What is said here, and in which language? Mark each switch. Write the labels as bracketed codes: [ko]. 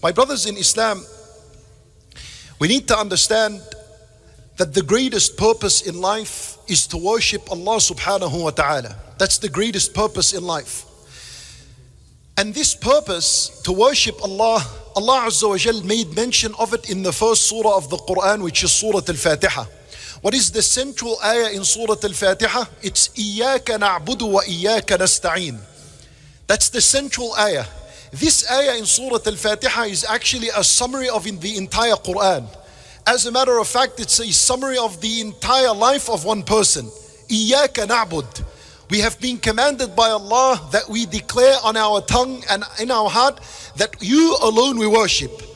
[en] My brothers in Islam, we need to understand that the greatest purpose in life is to worship Allah subhanahu wa ta'ala. That's the greatest purpose in life. And this purpose, to worship Allah, Allah Azza wa Jal made mention of it in the first surah of the Quran, which is Surah Al-Fatiha. What is the central ayah in Surah Al-Fatiha? It's [ar] إِيَّاكَ نَعْبُدُ وَإِيَّاكَ نَسْتَعِينُ. [en] That's the central ayah. This ayah in Surah Al-Fatiha is actually a summary of the entire Quran. As a matter of fact, it's a summary of the entire life of one person. [ar] إِيَّاكَ نَعْبُدُ. [en] We have been commanded by Allah that we declare on our tongue and in our heart that you alone we worship.